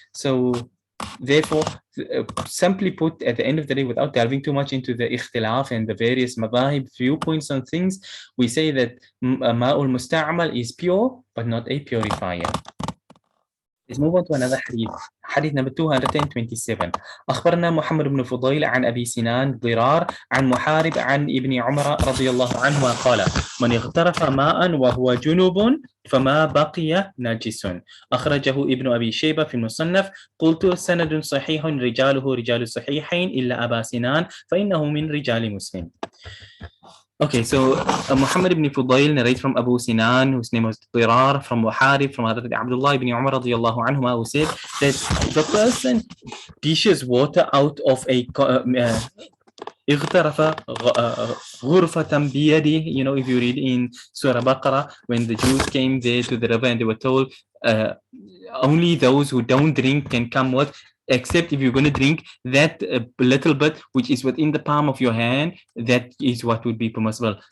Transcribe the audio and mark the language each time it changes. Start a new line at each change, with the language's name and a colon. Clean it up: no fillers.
English: So therefore, simply put, at the end of the day, without delving too much into the ikhtilaf and the various madhahib viewpoints on things, we say that ma'ul musta'mal is pure but not a purifier. Let's move on to another hadith. حديث number 227.
Arabic: أخبرنا محمد بن فضيل عن أبي سنان ضرار عن محارب عن ابن عمر رضي الله عنهما قال: من اغترف ماء وهو جنوب فما بقي نجس. أخرجه ابن أبي شيبة في المصنف. قلت سند صحيح رجاله رجال الصحيحين إلا أبا سنان فإنه من رجال مسلم.
English: Okay, so Muhammad ibn Fudayl narrates from Abu Sinan, whose name was Dirar, from Muharib, from Abdullah ibn Umar radiallahu anhuma, who said that the person dishes water out of a
Arabic: اغترف غرفة بيده.
English: If you read in Surah Baqarah, when the Jews came there to the river and they were told only those who don't drink can come with, except if you're going to drink that little bit which is within the palm of your hand, that is what would be permissible.